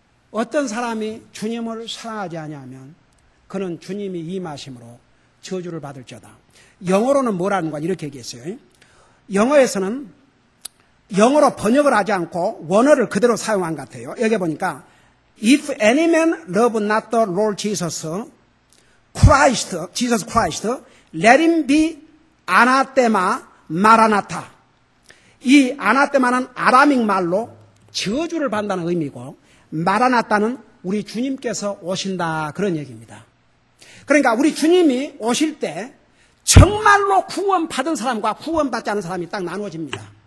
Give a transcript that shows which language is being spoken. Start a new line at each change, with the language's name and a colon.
Korean: 어떤 사람이 주님을 사랑하지 아니하면 그는 주님이 임하심으로 저주를 받을지어다. 영어로는 뭐라는 거 이렇게 얘기했어요. 영어에서는 영어로 번역을 하지 않고 원어를 그대로 사용한 것 같아요. 여기 보니까
English: If any man love not the Lord Jesus Christ, let him be 아나테마 마라나타.
Korean: 이 아나테마는 아라믹 말로 저주를 받는다는 의미고 마라나타는 우리 주님께서 오신다 그런 얘기입니다. 그러니까 우리 주님이 오실 때 정말로 구원받은 사람과 구원받지 않은 사람이 딱 나누어집니다.